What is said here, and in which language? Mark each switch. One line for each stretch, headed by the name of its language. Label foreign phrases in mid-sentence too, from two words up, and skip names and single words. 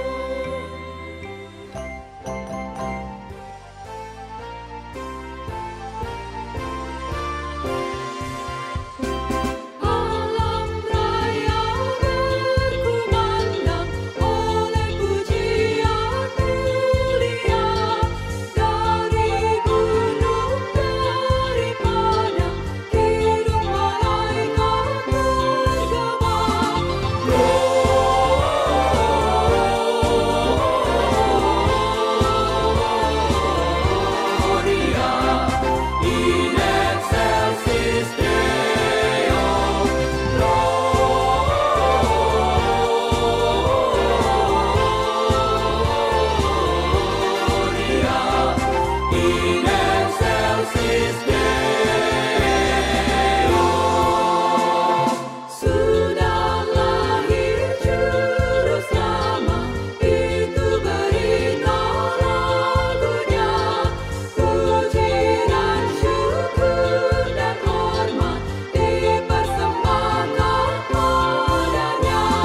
Indonesian: Alam raya berkumandang oleh pujian mulia, dari gunung, dari padang, hidup malaikat bergema.
Latin: Gloria in excelsis Deo. Gloria in excelsis Deo.
Indonesian: Sudah lahir juru selamat, itu berita lagunya. Puji dan syukur dan hormat dipersembahkan padanya.